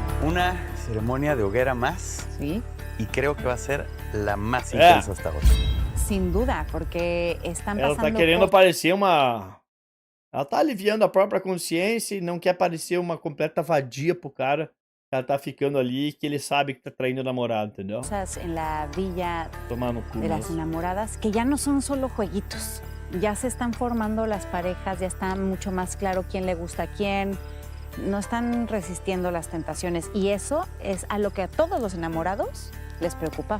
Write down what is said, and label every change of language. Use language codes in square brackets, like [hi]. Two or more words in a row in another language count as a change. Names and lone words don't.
[es] Una ceremonia de hoguera más. Sí. Y creo que va a ser la más intensa hasta ahora. Sin duda, porque están [pt] Ela [es] pasando [pt] tá querendo [es] cosas. [pt] parecer uma... Ela tá aliviando a própria consciência e não quer parecer uma completa vadia pro cara que ela tá ficando ali, que ele sabe que tá traindo o namorado, entendeu? [es] En la villa [pt] Tomar no cu [es] de las [pt] mesmo. [es] enamoradas que ya no son solo jueguitos. Ya se están formando las parejas, ya está mucho más claro quién le gusta a quién. No están resistiendo las tentaciones y eso es a lo que a todos los enamorados les preocupaba.